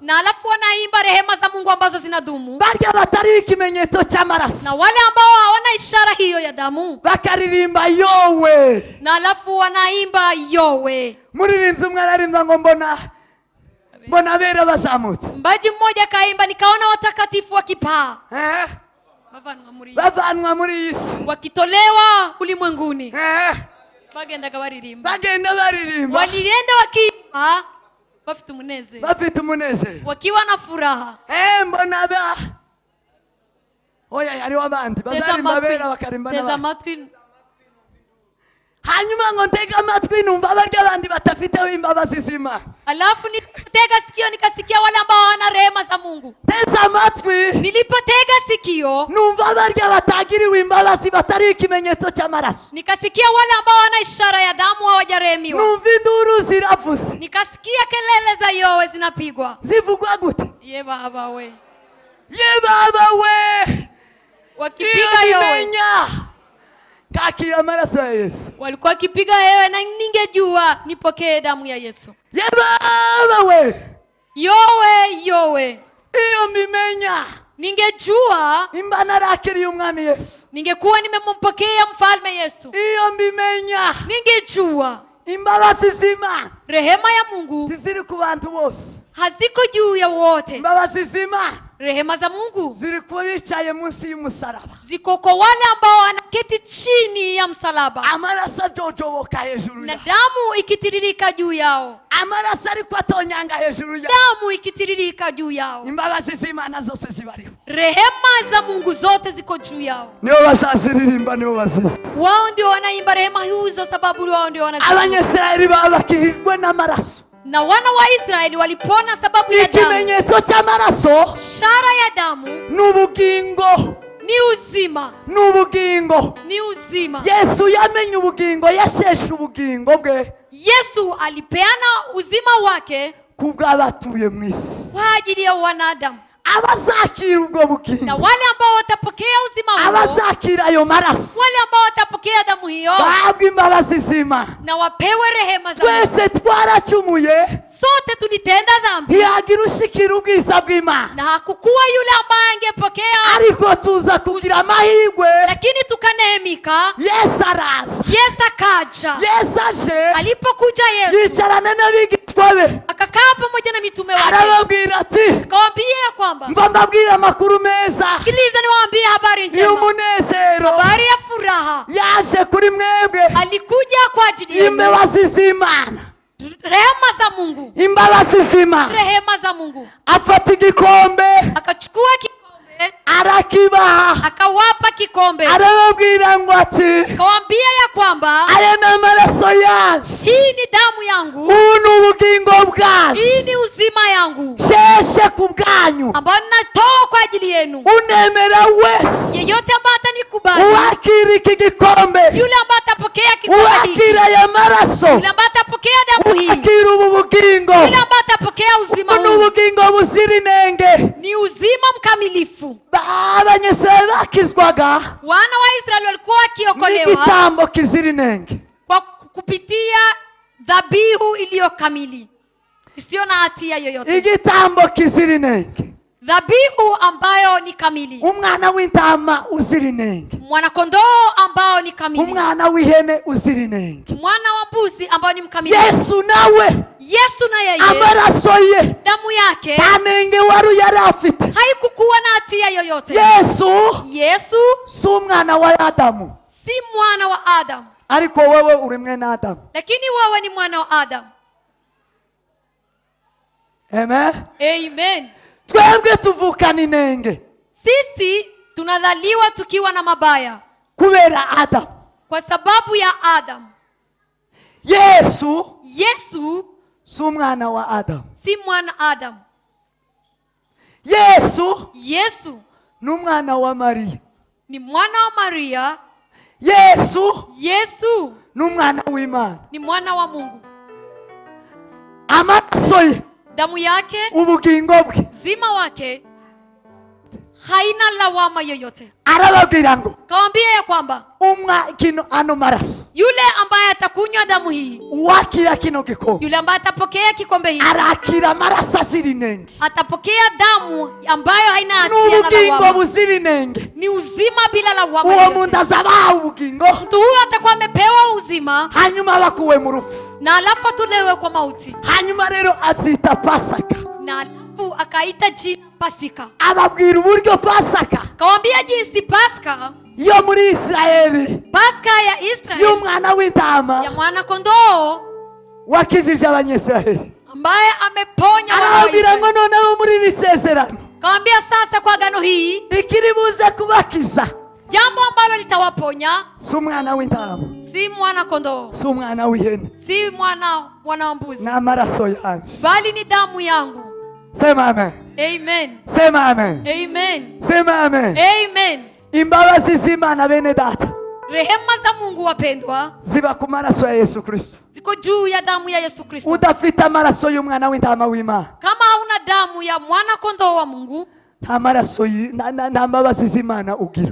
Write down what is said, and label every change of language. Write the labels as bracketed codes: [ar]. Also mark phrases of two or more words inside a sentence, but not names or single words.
[sw] na alafu wanaimba rehema za Mungu ambazo zinadumu. [rn] barya batari ikimenyetso cy'amaraso [sw] Na wale ambao hawana ishara hiyo ya damu, [rn] bakaririmba yowe. [sw] na alafu wanaimba yowe. [rn] muririmbyi umwe araririmba ngo mbona abera bazamutse. [sw] Mbaji mmoja kaimba, nikaona watakatifu wakipaa, [rn] bavanwa muri iyi si, [sw] wakitolewa ulimwenguni. [rn] bagenda baririmba, [sw] walienda [rn] wakiimba bafite umunezero, [sw] wakiwa na furaha. [rn] mbona oya hariho abandi bazarimba abera bakarimba n'abandi. hanyuma ngo ntega amatwi numva barya abandi batafiteho imbabazi z'Imana. [sw] Alafu nilipotega sikio nikasikia wale ambao hawana rehema za Mungu. [rn] Teza amatwi, [sw] nilipotega sikio [rn] numva barya batagiriwe imbabazi batari ikimenyetso cy'amaraso. [sw] Nikasikia wale ambao hawana ishara ya damu hawajarehemiwa. [rn] Numva induru ziravuze, [sw] nikasikia kelele za yowe zinapigwa. [rn] Zivugwa gute? Ye baba we, ye baba we, [sw] wakipiga yowe [rn] kakira amaraso ya Yesu. [sw] Walikuwa kipiga yewe na ningejua nipokee damu ya Yesu. [rn] Ye baba we, yowe iyo mimenya, [sw] ningejua [rn] imba narakiriye umwami Yesu, [sw] ningekuwa nimempokea mfalme Yesu. [rn] iyo mimenya, [sw] ningejua [rn] imbabazi z'Imana, [sw] rehema ya Mungu [rn] ziri ku bantu bose, [sw] haziko juu ya wote. [rn] imbabazi z'Imana, [sw] rehema za Mungu [rn] ziri ku bicaye munsi y'umusaraba, [sw] ziko kwa wale ambao wanaketi chini ya msalaba. [rn] amaraso ajojoboka hejuru [sw] na yao, damu ikitiririka juu yao. [rn] amaraso ariko atonyanga hejuru yao, [sw] damu ikitiririka juu yao. [rn] imbabazi z'Imana zose zibariho, [sw] rehema za Mungu zote ziko juu yao. [rn] nibo bazaziririmba, nibo bazizi. [sw] Wao ndio wanaimba rehema hizo, sababu wao ndio wanazijua. [rn] Abanyesirayeli babakijwe n'amaraso, [sw] na wana wa Israeli walipona sababu ya damu. [rn] Ikimenyetso cy'amaraso, [sw] ishara ya damu, [rn] n'ubugingo, [sw] ni uzima, [rn] n'ubugingo. [sw] ni uzima. [rn] Yesu yamenye ubugingo, yasheshe ubugingo bwe. [sw] Yesu alipeana uzima wake [rn] kubw'abatuye mu isi, [sw] kwa ajili ya wanadamu. [rn] abazakira ubwo bugingo, [sw] na wale ambao watapokea uzima huo, [rn] abazakira ayo maraso, [sw] wale ambao watapokea damu hiyo, [rn] bahabwa imbabazi z'Imana. [sw] na wapewe rehema za Mungu. [rn] Twese twaracumuye, [sw] sote tulitenda dhambi, [rn] ntiyagira ushikira ubwiza bw'Imana, [sw] na hakukuwa yule ambaye angepokea, [rn] ariko tuza kugira amahirwe. [sw] lakini tukanehemika. [rn] Yesu araza, [sw] Yesu akaja. [rn] Yesu aje, [sw] alipokuja Yesu [rn] yicarana n'abigishwa be, [sw] akakaa pamoja na mitume wake, [rn] arababwira ati, [sw] akawaambia ya kwamba, [rn] mva mbabwira amakuru meza, [sw] sikiliza niwaambie habari njema, [rn] y'umunezero, [sw] habari ya furaha. [rn] yaje kuri mwebwe, [sw] alikuja kwa ajili yenu. [rn] imbabazi z'Imana, [sw] rehema za Mungu, [rn] imbabazi z'Imana. [sw] rehema za Mungu. [rn] Afata igikombe, [sw] akachukua kikombe, [rn] arakibaha, [sw] akawapa kikombe, [rn] arababwira ngo ati, [sw] akawaambia ya kwamba, [rn] aya ni amaraso yanjye, [sw] hii ni damu yangu, [rn] ubu ni ubugingo bwanyu, [sw] hii ni uzima yangu, [rn] sheshe ku bwanyu, [sw] ambayo ninatoa kwa ajili yenu. [rn] unemera wese, [sw] yeyote ambaye atanikubali, [rn] uwakira iki gikombe, [sw] yule ambaye atapokea kikombe hiki, [rn] uwakira aya maraso, [sw] yule ambaye atapokea damu hii, [rn] uwakira ubu bugingo, [sw] yule ambaye atapokea uzima ni huu, [rn] ubugingo buzira inenge. [sw] ni uzima mkamilifu. [rn] Abanyesirayeli bakizwaga, [sw] wana wa Israeli walikuwa wakiokolewa [rn] n'igitambo kizira inenge, [sw] kwa kupitia dhabihu iliyo kamili, isiyo na hatia yoyote. [rn] igitambo kizira inenge, [sw] dhabihu ambayo ni kamili, [rn] umwana w'intama uzira inenge, [sw] mwana kondoo ambao ni kamili, [rn] umwana w'ihene uzira inenge. [sw] mwana wa mbuzi ambao ni mkamilifu. [rn] Yesu nawe, [sw] Yesu na yeye, [rn] amaraso ye, [sw] damu yake [rn] nta nenge wari yari afite. [sw] haikukuwa na hatia yoyote. [rn] Yesu si umwana wa Adamu, [sw] si mwana wa Adamu, [rn] ariko wewe uri mwene Adamu. [sw] lakini wewe ni mwana wa Adamu. Amen. Amen. [rn] Twebwe tuvukana inenge, [sw] sisi tunadhaliwa tukiwa na mabaya [rn] kubera Adamu, [sw] kwa sababu ya Adamu. [rn] Yesu si umwana wa Adamu, [sw] si mwana Adamu. [rn] Yesu ni umwana wa Mariya, [sw] ni mwana wa Maria. [rn] Yesu ni umwana w'Imana, [sw] ni mwana wa Mungu. [rn] amaraso ye, [sw] damu yake, [rn] ubugingo bwe, [sw] uzima wake haina lawama yoyote. [rn] Arababwira ngo [sw] Kawaambia ya kwamba [rn] kino ano maraso [sw] yule ambaye atakunywa damu hii, [rn] wakira kino gikombe [sw] yule ambaye atapokea kikombe hiki, [rn] arakira amaraso azira inenge, [sw] atapokea damu ambayo haina hatia na [rn] n'ubugingo [sw] lawama. [rn] buzira inenge. [sw] Ni uzima bila lawama [rn] Uwo [sw] yoyote. [rn] muntu azabaha ubugingo, [sw] Mtu huyo atakuwa amepewa uzima [rn] hanyuma bakuwe mu rupfu, [sw] na alafu atulewe kwa mauti, [rn] hanyuma rero abyita Pasaka. [sw] na alafu akaita jina Pasika. [rn] Ababwira uburyo Pasaka [sw] Kawaambia jinsi Pasika, [rn] yo muri Israeli [sw] Pasika ya Israeli, [rn] y'umwana w'intama [sw] ya mwana kondoo [rn] wakijije abanyesiraheli. [sw] ambaye ameponya wana wa [rn] Arababwira ngo [sw] Israeli. [rn] noneho muri iri sezerano [sw] Kawaambia sasa kwa agano hii, [rn] ikiri buze kubakiza [sw] jambo ambalo litawaponya [rn] si umwana w'intama, [sw] si mwana kondoo, [rn] si umwana w'ihene, [sw] si mwana wa mbuzi, [rn] ni amaraso yanjye. [sw] bali ni damu yangu. Sema amen. Amen. Sema amen. Amen. Sema amen. Amen. [rn] Imbabazi z'Imana bene data [sw] Rehema za Mungu wapendwa, [rn] ziba ku maraso ya Yesu Kristo. [sw] ziko juu ya damu ya Yesu Kristo. [rn] Udafite amaraso y'umwana w'intama w'Imana, [sw] Kama hauna damu ya mwana kondoo wa Mungu, [rn] nta maraso nta mbabazi z'Imana ugira.